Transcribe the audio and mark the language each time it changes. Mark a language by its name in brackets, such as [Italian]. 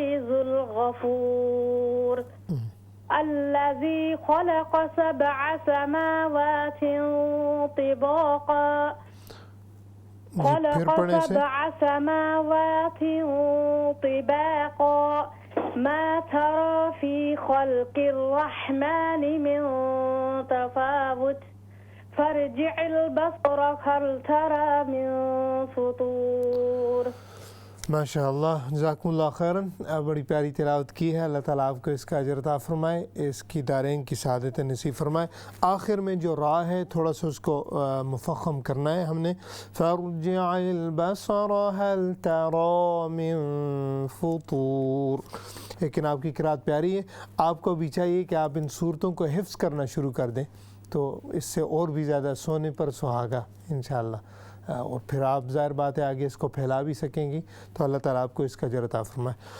[Arabic] الغفور، الذي خلق سبع سماوات طباقا خلق سبع سماوات طباقا ما ترى في خلق الرحمن من تفاوت فارجع البصر هل ترى من فطور. [Urdu] ماشاء اللہ، جزاکم اللہ خیراً. بڑی پیاری تلاوت کی ہے. اللہ تعالیٰ آپ کو اس کا اجر عطا فرمائے، اس کی دارین کی سعادت نصیب فرمائے. آخر میں جو را ہے تھوڑا سا اس کو مفخم کرنا ہے ہم نے. [Arabic] فارجع البصر هل ترى من فطور. [Urdu] لیکن آپ کی قرات پیاری ہے. آپ کو بھی چاہیے کہ آپ ان صورتوں کو حفظ کرنا شروع کر دیں، تو اس سے اور بھی زیادہ سونے پر سہاگا انشاءاللہ. اور پھر آپ ظاہر بات ہے آگے اس کو پھیلا بھی سکیں گی. تو اللہ تعالیٰ آپ کو اس کا اجر عطا فرمائے.